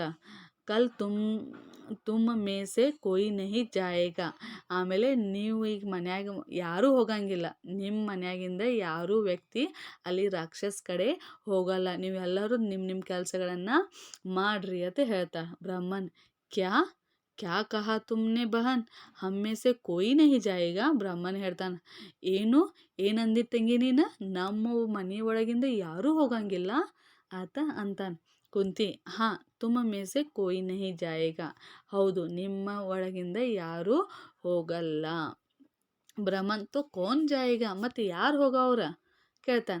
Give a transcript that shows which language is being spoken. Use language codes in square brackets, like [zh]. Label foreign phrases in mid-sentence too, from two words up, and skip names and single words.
[hi] कल तुम में से कोई नहीं जाएगा, [kn] ಆಮೇಲೆ ನೀವು ಈಗ ಮನ್ಯಾಗ ಯಾರೂ ಹೋಗಂಗಿಲ್ಲ, ನಿಮ್ಮ ಮನ್ಯಾಗಿಂದ ಯಾರೂ ವ್ಯಕ್ತಿ ಅಲ್ಲಿ ರಾಕ್ಷಸ್ ಕಡೆ ಹೋಗಲ್ಲ, ನೀವೆಲ್ಲರೂ ನಿಮ್ಮ ಕೆಲಸಗಳನ್ನು ಮಾಡ್ರಿ ಅಂತ ಹೇಳ್ತಾ. [hi] ಬ್ರಾಹ್ಮಣ್ ಕ್ಯಾ क्या कहा तुमने बहन, हम में से कोई नहीं जाएगा? [kn] ಬ್ರಹ್ಮನ್ ಹೇಳ್ತಾನ. ಏನು ಏನಂದಿ ತಂಗಿ ನೀನು, ನಮ್ಮ ಮನೆ ಒಳಗಿಂದ ಯಾರೂ ಹೋಗಂಗಿಲ್ಲ ಆತ ಅಂತಾನ. [hi] ಕುಂತಿ, हाँ तुम में से कोई नहीं जाएगा, [kn] ಹೌದು ನಿಮ್ಮ ಒಳಗಿಂದ ಯಾರೂ ಹೋಗಲ್ಲ. ಬ್ರಹ್ಮನ್, [hi] तो कौन जाएगा, [kn] ಮತ್ತು ಯಾರು ಹೋಗವ್ರ ಕೇಳ್ತಾನೆ.